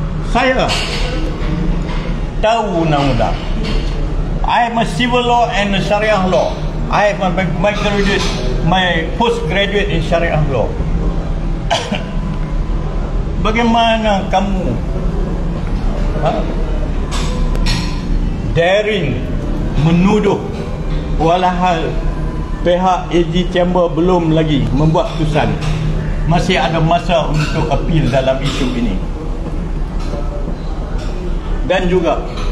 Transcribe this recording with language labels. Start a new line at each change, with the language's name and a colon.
Malay: Saya tahu undang-undang.
English: I am a civil law and a Sharia law. I have my postgraduate in Sharia law.
Malay: Bagaimana kamu daring menuduh walahal pihak AG Chamber belum lagi membuat keputusan, masih ada masa untuk appeal dalam isu ini. Dan juga